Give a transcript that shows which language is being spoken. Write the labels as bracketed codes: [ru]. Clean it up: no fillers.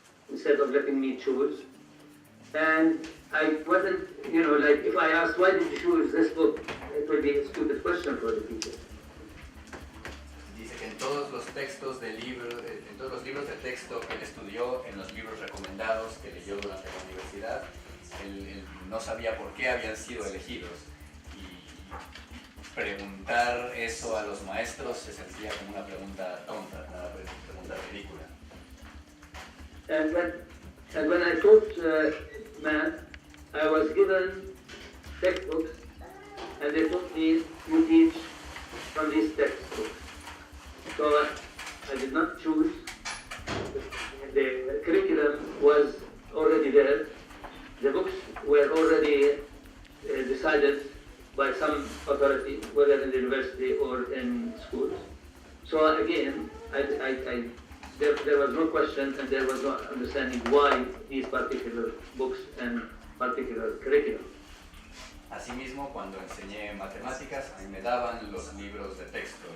[en] instead of letting me choose. And I wasn't, like if I asked why did you choose this book, it would be a stupid question for the teacher. [es] Dice que en todos los textos de libro, en todos los libros de texto que él estudió, en los libros recomendados que leyó durante la universidad, él no sabía por qué habían sido elegidos. Y preguntar eso a los maestros se sentía como una pregunta tonta, una pregunta ridícula. [en] And when I taught math, I was given textbooks, and they told me, you teach from these textbooks. So I did not choose. The curriculum was already there. The books were already decided by some authority, whether in the university or in schools. So again, there was no question and there was no understanding why these particular books and particular curriculum. [es] Asimismo, cuando enseñé matemáticas, a mí me daban los libros de texto.